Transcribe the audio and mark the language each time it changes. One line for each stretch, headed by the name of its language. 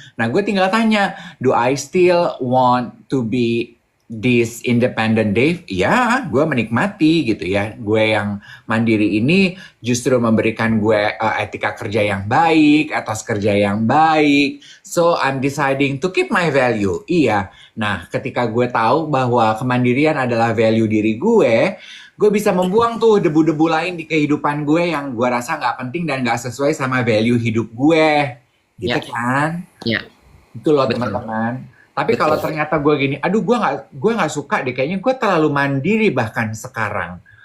Indonesian: Nah gue tinggal tanya,
English: do I still want to be this independent Dave?
Indonesian: Ya, gue menikmati gitu ya. Gue yang mandiri ini justru memberikan gue etika kerja yang baik, etos kerja yang baik.
English: So I'm deciding to keep my value.
Indonesian: Iya. Nah, ketika gue tahu bahwa kemandirian adalah value diri gue bisa membuang tuh debu-debu lain di kehidupan gue yang gue rasa nggak penting dan nggak sesuai sama value hidup gue. Gitu Ya. kan? ya. Itu loh Betul. teman-teman. Tapi Betul. kalau ternyata gue gini, aduh gue nggak suka deh, kayaknya gue terlalu mandiri bahkan sekarang.